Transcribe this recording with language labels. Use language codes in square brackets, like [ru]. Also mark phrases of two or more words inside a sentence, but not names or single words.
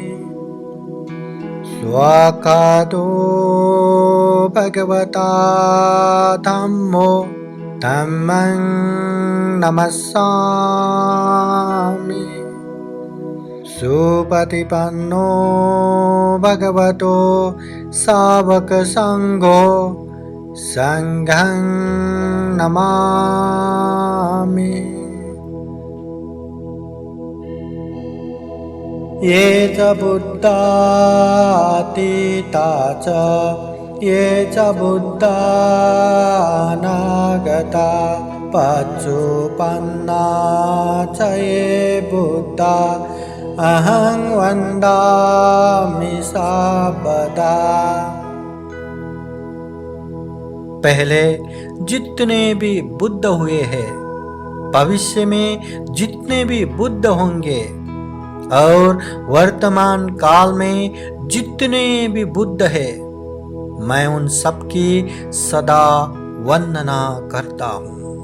[pi] स्वाकातो भगवता धम्मो धम्मं नमस्सामि। सुपतिपन्नो भगवतो सावकसङ्घो संघं नमामि। ये च बुद्धातीता च ये च बुद्धा अनागता पच्चुपन्ना च ये बुद्धा अहं वन्दामि सर्वदा। [hi] पहले जितने भी बुद्ध हुए हैं, भविष्य में जितने भी बुद्ध होंगे और वर्तमान काल में जितने भी बुद्ध हैं, मैं उन सबकी सदा वंदना करता हूँ।